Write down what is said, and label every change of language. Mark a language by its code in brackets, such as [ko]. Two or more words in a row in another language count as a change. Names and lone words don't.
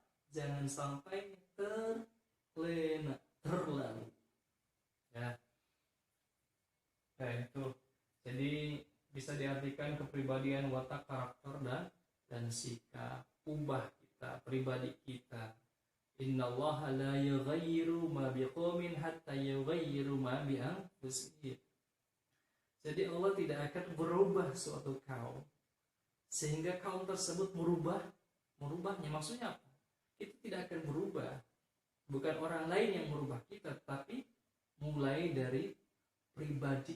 [id] Jangan sampai terlena, terlalu, ya. Nah, itu. Jadi bisa diartikan kepribadian, watak, karakter dan sikap. Ubah kita, pribadi kita. [ar] إن الله لا يغير ما بقوم حتى يغيروا ما بأنفسهم. [id] Jadi Allah tidak akan berubah suatu kaum sehingga kaum tersebut merubahnya. Maksudnya apa? Itu tidak akan berubah. Bukan orang lain yang merubah kita, tapi mulai dari pribadinya.